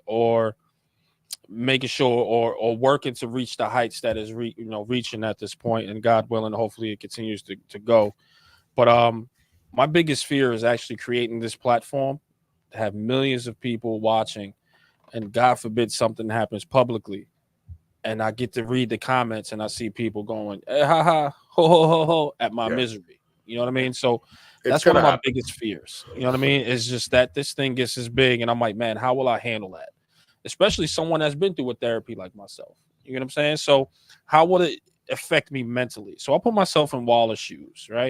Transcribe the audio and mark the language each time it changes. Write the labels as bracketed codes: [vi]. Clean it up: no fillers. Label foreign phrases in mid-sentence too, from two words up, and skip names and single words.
[en] Or making sure or working to reach the heights that is reaching at this point, and God willing, hopefully it continues to go. But my biggest fear is actually creating this platform to have millions of people watching, and God forbid something happens publicly, and I get to read the comments and I see people going, ha ha, ho ho ho ho, at my misery. You know what I mean? So that's one of my biggest fears. You know what I mean? It's just that this thing gets as big, and I'm like, man, how will I handle that? Especially someone that's been through a therapy like myself. You know what I'm saying? So how would it affect me mentally? So I put myself in Waller's shoes, right?